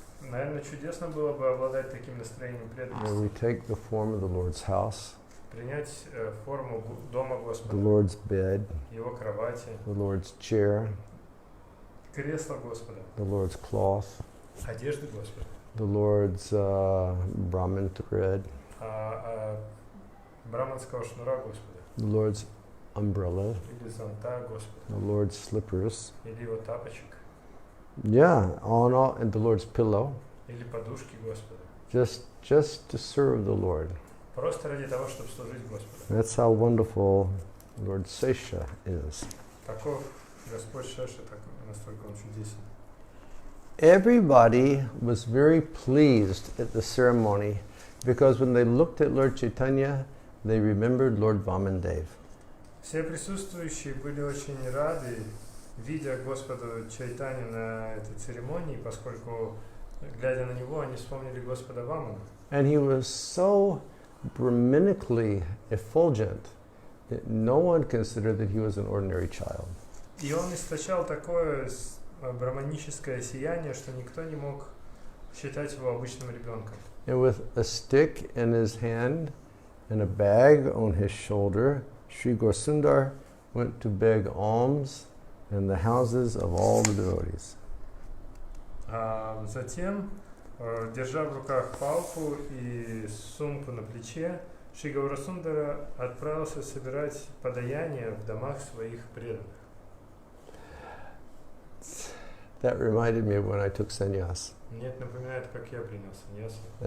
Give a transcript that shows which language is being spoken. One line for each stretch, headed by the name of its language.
Russian: Наверное, чудесно было бы обладать таким настроением преданности.
English: We take the form of the Lord's house,
Russian: Принять форму дома
English: the
Russian: Господа,
English: Lord's bed,
Russian: Его кровати,
English: the Lord's chair,
Russian: кресло Господа,
English: the Lord's cloth,
Russian: одежды Господа,
English: the Lord's Brahman thread,
Russian: браманского шнура Господа,
English: the Lord's umbrella,
Russian: или зонта Господа,
English: the Lord's slippers.
Russian: или Его тапочек,
English: Yeah, all, and the Lord's pillow,
Russian: или подушки Господа.
English: just to serve the Lord.
Russian: Просто ради того, чтобы служить Господу.
English: That's how wonderful Lord Sesha is.
Russian: Таков Господь Шеша, настолько Он чудесен.
English: Everybody was very pleased at the ceremony because when they looked at Lord Chaitanya, they remembered Lord Vamandev.
Russian: Все присутствующие были очень рады, видя Господа Чайтаню на этой церемонии, поскольку, глядя на него, они вспомнили Господа Вамана.
English: And he was so Brahmanically effulgent that no one considered that he was an ordinary child.
Russian: И он источал такое браманическое сияние, что никто не мог считать его обычным ребенком.
English: And with a stick in his hand and a bag on his shoulder, Sri Gaura-sundar went to beg alms in the houses of all the devotees.
Russian: Затем, держа в руках палку и сумку на плече, Шри Гаура-сундара отправился собирать подаяние в домах своих преданных.
English: That reminded me of when I took sannyas.
Russian: Мне это напоминает, как я принял саньясу.